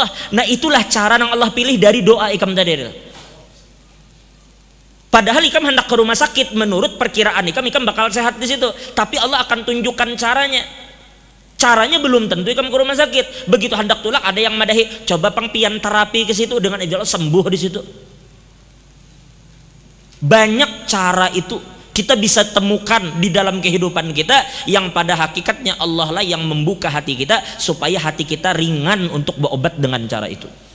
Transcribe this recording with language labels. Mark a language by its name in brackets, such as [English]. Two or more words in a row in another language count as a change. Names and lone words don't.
[Banjar] Nah itulah cara yang Allah pilih dari doa ikam tadi iril. Padahal ikam hendak ke rumah sakit, menurut perkiraan ikam bakal sehat di situ, tapi Allah akan tunjukkan caranya. Caranya belum tentu ikam ke rumah sakit. Begitu hendak tulak ada yang madahi, coba pangpian terapi ke situ, dengan izin Allah sembuh di situ. [Indonesian] Banyak cara itu kita bisa temukan di dalam kehidupan kita, yang pada hakikatnya Allah lah yang membuka hati kita supaya hati kita ringan untuk berobat dengan cara itu.